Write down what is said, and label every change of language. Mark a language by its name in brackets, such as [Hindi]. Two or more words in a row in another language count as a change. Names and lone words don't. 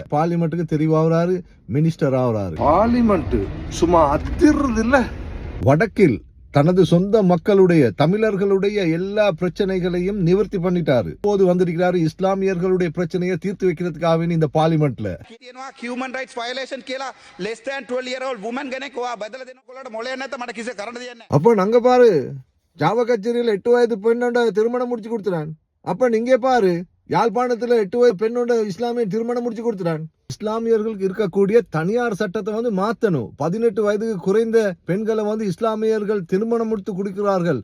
[Tamil] பார்லிமெண்ட்டுக்கு தெரிவாகிறாரு, மினிஸ்டர் ஆகுறாரு. பார்லிமெண்ட் சும்மா அத்திர்றது இல்ல. வடக்கில் தனது சொந்த மக்களுடைய தமிழர்களுடைய எல்லா பிரச்சனைகளையும் நிவர்த்தி பண்ணிட்டாரு. இப்போது வந்திருக்கிறாரு இஸ்லாமியர்களுடைய பிரச்சனையை தீர்த்து வைக்கிறதுக்காக இந்த பார்லிமெண்ட்ல. [English] human rights violation [Sinhala] කියලා [English] less than 12 year old woman [Sinhala] කෙනෙක් ඔයා බදලා දෙනකොට මොලේ නැත්නම් මට කිසි කරන්න දෙයක් නැහැ. [Tamil] அப்ப அங்க பாரு ஜாவ கச்சேரியில 8 வயது பெண்ணோட திருமணம் முடிச்சு கொடுத்துறான். அப்ப நீங்க பாரு யாழ்ப்பாணத்துல 8 வயது பெண்ணோட இஸ்லாமிய திருமணம் முடிச்சு கொடுத்துறான். இஸ்லாமியர்களுக்கு இருக்கக்கூடிய தனியார் சட்டத்தை வந்து மாத்தணும். 18 வயதுக்கு குறைந்த பெண்களை வந்து இஸ்லாமியர்கள் திருமணம் முடித்து கொடுக்கிறார்கள்.